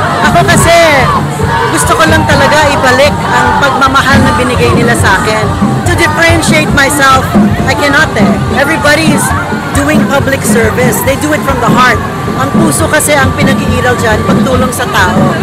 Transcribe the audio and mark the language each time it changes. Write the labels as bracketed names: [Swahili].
[Filipino] Ako kasi, gusto ko lang talaga ibalik ang pagmamahal na binigay nila sa akin. [English] To differentiate myself, I cannot Everybody's doing public service. They do it from the heart. [Filipino] Ang puso kasi ang pinag-iiraw dyan, pagtulong sa tao.